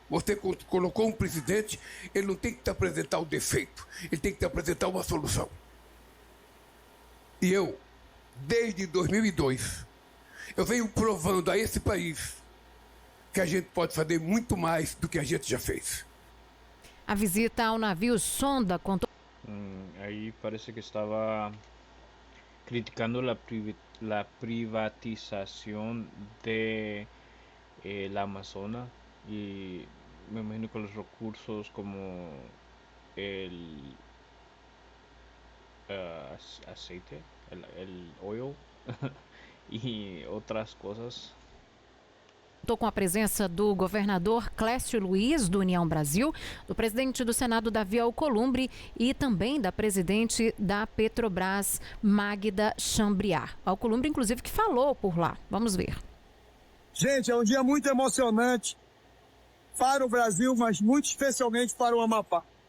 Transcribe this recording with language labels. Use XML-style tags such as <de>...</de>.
<pt>Você colocou um presidente, ele não tem que te apresentar o defeito, ele tem que te apresentar uma solução. E eu, desde 2002, eu venho provando a esse país que a gente pode fazer muito mais do que a gente já fez. A visita ao navio sonda contou...</pt> <es>Ahí parece que estaba criticando la privatización de la Amazonas, y me imagino que los recursos como el aceite, el oil y otras cosas.</es> <pt>Contou com a presença do governador Clécio Luiz, do União Brasil, do presidente do Senado, Davi Alcolumbre, e também da presidente da Petrobras, Magda Chambriard. Alcolumbre, inclusive, que falou por lá. Vamos ver. Gente, é um dia muito emocionante para o Brasil, mas muito especialmente para o Amapá.</pt>